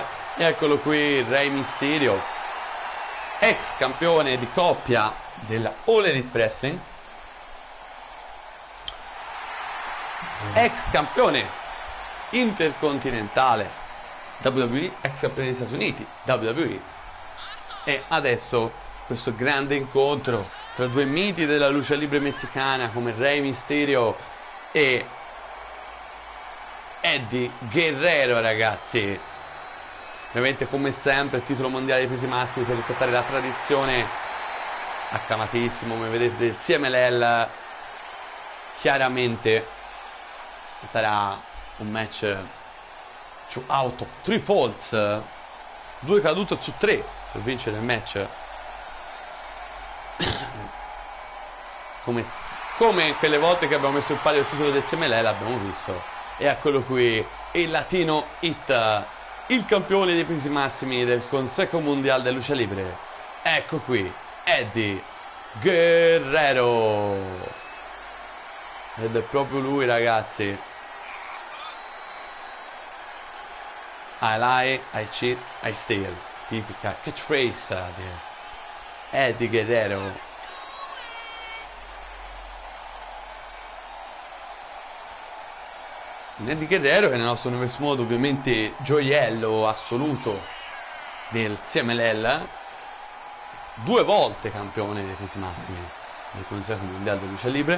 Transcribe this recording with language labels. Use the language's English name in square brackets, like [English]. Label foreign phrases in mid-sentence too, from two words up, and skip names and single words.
[Italian] E eccolo qui Rey Mysterio, ex campione di coppia della All Elite Wrestling, ex campione intercontinentale WWE, ex campione degli Stati Uniti WWE. E adesso questo grande incontro tra due miti della [Spanish] lucha libre [Italian] messicana come Rey Mysterio e Eddie Guerrero, ragazzi. Ovviamente come sempre il titolo mondiale dei pesi massimi per rispettare la tradizione accamatissimo, come vedete, del CMLL. Chiaramente sarà un match [English] 2 out of 3 falls, [Italian] 2 cadute su 3 per vincere il match. come quelle volte che abbiamo messo il palio il titolo del CMLL abbiamo visto. E eccolo qui, il Latino Hit, il campione dei pesi massimi del Consejo Mundial de Lucha Libre. Ecco qui, Eddie Guerrero. Ed è proprio lui, ragazzi. [English] I lie, I cheat, I steal. [Italian] Tipica catchphrase di Eddie Guerrero. Eddie Guerrero, che nel nostro universo modo ovviamente gioiello assoluto del CMLL, 2 volte campione dei pesi massimi del Consejo Mondiale di Lucha Libre.